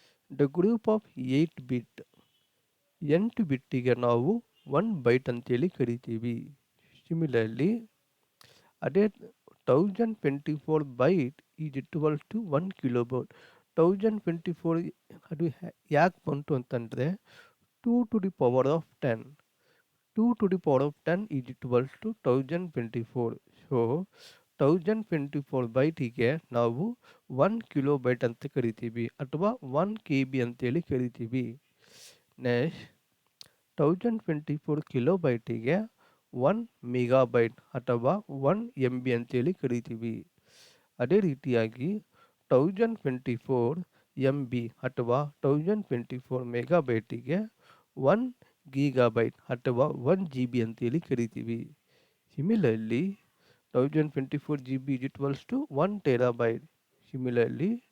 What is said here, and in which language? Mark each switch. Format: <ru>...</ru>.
<en>The group of 8 bit.</en> <kn>8 ಬಿಟ್ಟಿಗೆ ನಾವು 1 byte ಅಂತೇಳಿ ಕರಿತೀವಿ.</kn> <en>Similarly ಅದೇ 1024 byte is equal to 1 kilobyte.</en> <kn>1024 ಅದು ಯಾಕೆ ಬಂತು ಅಂತಂದರೆ</kn> <en>2 to the power of 10. 2 to the power of 10 is equal to 1024.</en> <kn>So 1024 ಬೈಟಿಗೆ ನಾವು 1 ಕಿಲೋಬೈಟ್ ಅಂತ ಕರಿತೀವಿ, ಅಥವಾ 1 KB ಅಂತೇಳಿ ಕರಿತೀವಿ. ನೆಕ್ಸ್ಟ್ 1024 ಕಿಲೋಬೈಟಿಗೆ 1 ಮೆಗಾಬೈಟ್ ಅಥವಾ 1 MB ಅಂತೇಳಿ ಕರಿತೀವಿ. ಅದೇ ರೀತಿಯಾಗಿ 1024 MB ಅಥವಾ 1024 ಮೆಗಾಬೈಟಿಗೆ 1 ಗೀಗಾಬೈಟ್ ಅಥವಾ 1 GB ಅಂತೇಳಿ ಕರಿತೀವಿ.</kn> <en>Similarly 1024 GB is equals to 1 terabyte. Similarly</en>